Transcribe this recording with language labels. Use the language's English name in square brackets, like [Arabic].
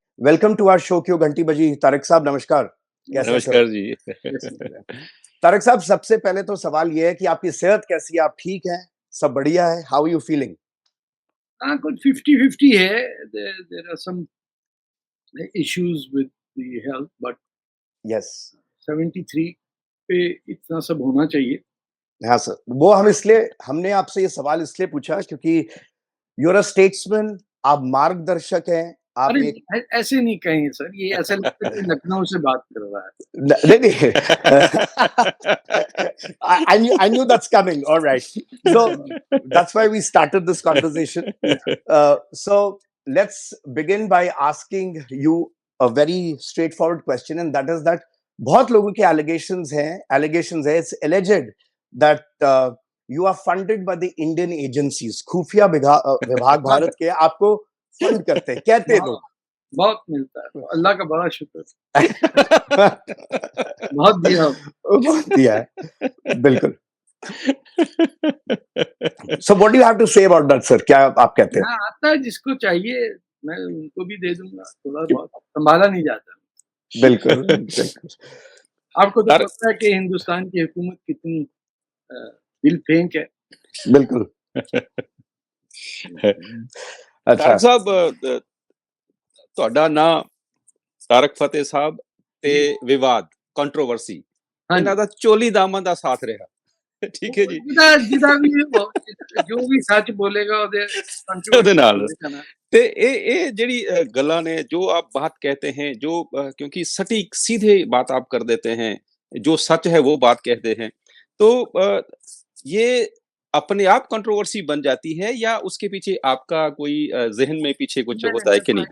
[Hindi] Welcome to our show. क्यों घंटी बजी। तारिक साहब नमस्कार। नमस्कार जी। तारिक साहब, सबसे पहले तो सवाल ये है कि आपकी सेहत कैसी है? आप ठीक हैं? सब बढ़िया है? [English] How are you feeling? [Hindi] हाँ, कुछ 50-50 है। [English] There are some issues with the health, but yes [Hindi] 73 पे इतना सब होना चाहिए। हाँ सर, वो हमने आपसे ये सवाल इसलिए पूछा क्योंकि [English] you are a statesman, [Hindi] आप मार्गदर्शक हैं। आप अरे एक ऐसे नहीं कहेंगे सर, ये ऐसा लगता है कि लखनऊ से बात कर रहा है। नहीं [English] I knew that's coming. All right, so that's why we started this conversation. So let's begin by asking you a very straightforward question, and that is that [Hindi] बहुत लोगों के [English] allegations है, it's alleged that you are funded by the Indian agencies, [Hindi] खुफिया विभाग भारत के आपको fund करते हैं, कहते हैं लोग। बहुत मिलता है, अल्लाह का बड़ा शुक्र। बहुत दिया है, बिल्कुल। [English] So what do you have to say about that, sir? [Hindi] क्या आप कहते हैं? आता है जिसको चाहिए, मैं उनको भी दे दूंगा। थोड़ा बहुत संभाला नहीं जाता। बिल्कुल। आपको तो पता है कि हिंदुस्तान की हुकूमत कितनी दिल फेंक है। बिल्कुल। अच्छा साहब, [Punjabi] ਤੁਹਾਡਾ ਨਾਂ ਤਾਰਕ ਫਤਿਹ ਸਾਹਿਬ ਤੇ ਵਿਵਾਦ ਕੰਟਰੋਵਰਸੀ ਇਹਨਾਂ ਦਾ ਚੋਲੀ ਦਾਮਨ ਦਾ ਸਾਥ ਰਿਹਾ। ਠੀਕ ਹੈ ਜੀ। ਜਿਹਦਾ ਵੀ ਜੋ ਵੀ ਸੱਚ ਬੋਲੇਗਾ ਉਹਦੇ ਨਾਲ ਤੇ ਇਹ ਜਿਹੜੀ ਗੱਲਾਂ ਨੇ, [Hindi] ਜੋ आप बात कहते हैं, जो क्योंकि सटीक सीधे बात आप कर देते हैं, जो सच है वो बात कहते हैं, तो ये अपने आप कंट्रोवर्सी बन जाती है या उसके पीछे आपका कोई जहन में पीछे कुछ होता है कि नहीं?